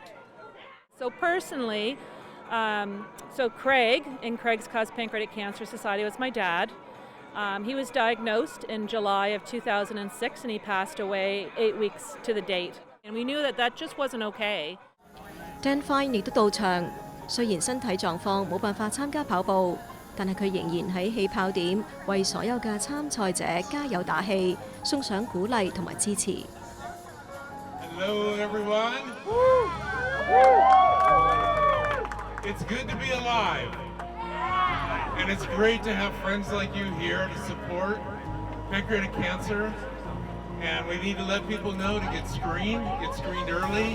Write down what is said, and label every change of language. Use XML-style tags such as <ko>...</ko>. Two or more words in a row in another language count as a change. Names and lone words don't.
<en>So personally, so Craig, in Craig's Cause Pancreatic Cancer Society, was my dad. He was diagnosed in July of 2006, and he passed away 8 weeks to the date. And we knew that just wasn't okay.</en> <yue>Dan Fine 亦都到場，雖然身體狀況冇辦法參加跑步，但係佢仍然喺起跑點為所有嘅參賽者加油打氣，送上鼓勵同埋支持。</yue> <en>Hello, everyone. It's good to be alive, and it's great to have friends like you here to support pancreatic cancer. And we need to let people know to get screened early.</en>